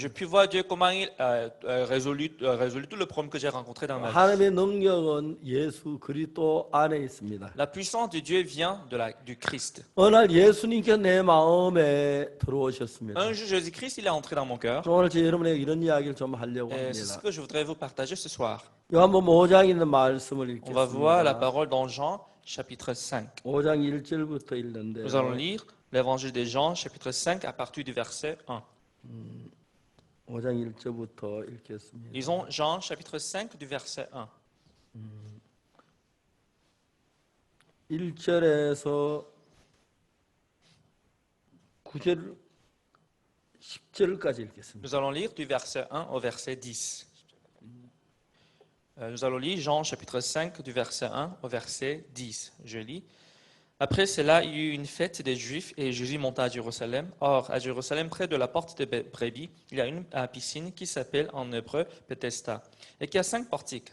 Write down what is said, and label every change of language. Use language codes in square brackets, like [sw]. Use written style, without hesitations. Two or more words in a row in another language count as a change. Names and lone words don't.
[fr] je puis voir Dieu comment il résolu tout le problème que j'ai rencontré dans ma vie. [ko] 하나님의 능력은 예수 그리스도 안에 있습니다. [fr] La puissance de Dieu vient du Christ. [ko] 어느 날 예수님께서 내 마음에 들어오셨습니다. [fr] Un jour, Jésus-Christ, il est entré dans mon cœur. [ko] 오늘 제 여러분에게 이런 이야기를 좀 하려고 [fr] Et c'est ce [ko] 합니다. [fr] que je voudrais vous partager ce soir. [ko] 요한복음 5장에 있는 말씀을 [fr] On va voir la [ko] 읽겠습니다. [fr] parole dans Jean, chapitre 5. [ko] 5장 1절부터 읽는데 [fr] Nous allons lire l'évangile de Jean, chapitre 5, à partir du verset 1. [ko] 5장 1절부터 읽겠습니다. [fr] Lisons Jean, chapitre 5, du verset 1. [ko] 1절에서 9절 10절까지 읽겠습니다. [fr] Nous allons lire du verset 1 au verset 10. Nous allons lire Jean chapitre 5 du verset 1 au verset 10. Je lis. Après cela, il y eut une fête des Juifs et Jésus monta à Jérusalem. Or, à Jérusalem, près de la porte des Brebis, il y a une piscine qui s'appelle en hébreu Bethesda et qui a 5 portiques.